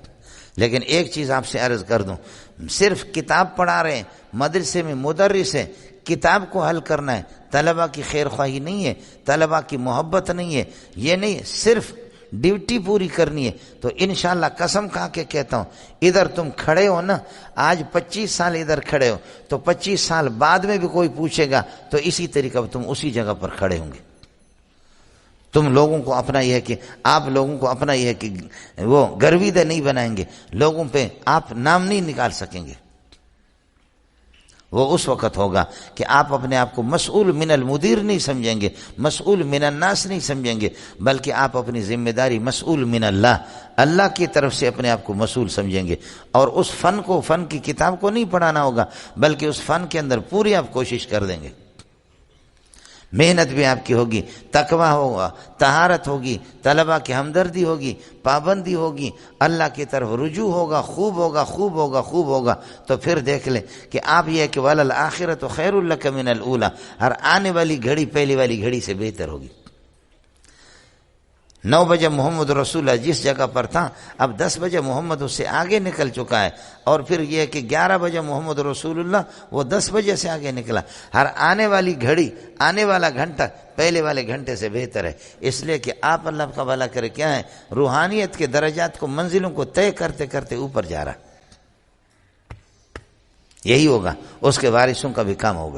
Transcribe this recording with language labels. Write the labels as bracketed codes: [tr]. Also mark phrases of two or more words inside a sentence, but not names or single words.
[ur] لیکن ایک چیز آپ سے عرض کر دوں، صرف کتاب پڑھا رہے ہیں، مدرسے میں مدرس ہے، کتاب کو حل کرنا ہے، طلبہ کی خیر خواہی نہیں ہے، طلبہ کی محبت نہیں ہے، یہ نہیں، صرف ڈیوٹی پوری کرنی ہے، تو انشاءاللہ قسم کھا کے کہتا ہوں، ادھر تم کھڑے ہو نا، آج 25 سال ادھر کھڑے ہو، تو 25 سال بعد میں بھی کوئی پوچھے گا تو اسی طریقہ تم اسی جگہ پر کھڑے ہوں گے۔ تم لوگوں کو اپنا یہ ہے کہ آپ لوگوں کو اپنا یہ ہے کہ وہ گرویدہ نہیں بنائیں گے، لوگوں پہ آپ نام نہیں نکال سکیں گے۔ وہ اس وقت ہوگا کہ آپ اپنے آپ کو [ar] مسئول من المدیر [ur] نہیں سمجھیں گے، [ar] مسئول من الناس [ur] نہیں سمجھیں گے، بلکہ آپ اپنی ذمہ داری [ar] مسئول من اللہ، [ur] اللہ کی طرف سے اپنے آپ کو مسئول سمجھیں گے۔ اور اس فن کو، فن کی کتاب کو نہیں پڑھانا ہوگا، بلکہ اس فن کے اندر پوری آپ کوشش کر دیں گے۔ محنت بھی آپ کی ہوگی، تقویٰ ہوگا، طہارت ہوگی، طلبہ کی ہمدردی ہوگی، پابندی ہوگی، اللہ کی طرف رجوع ہوگا، خوب ہوگا، خوب ہوگا، خوب ہوگا، تو پھر دیکھ لیں کہ آپ یہ کہ [ar] وَلَلْآخِرَةُ خَيْرٌ لَكَ مِنَ الْأُولَىٰ، [ur] ہر آنے والی گھڑی پہلی والی گھڑی سے بہتر ہوگی۔ 9 بجے محمد رسول اللہ جس جگہ پر تھا، اب 10 بجے محمد اس سے آگے نکل چکا ہے، اور پھر یہ کہ 11 بجے محمد رسول اللہ وہ 10 بجے سے آگے نکلا۔ ہر آنے والی گھڑی، آنے والا گھنٹہ پہلے والے گھنٹے سے بہتر ہے، اس لیے کہ آپ اللہ کا بھلا کرے کیا ہے، روحانیت کے درجات کو، منزلوں کو طے کرتے کرتے اوپر جا رہا، یہی ہوگا، اس کے وارثوں کا بھی کام ہوگا۔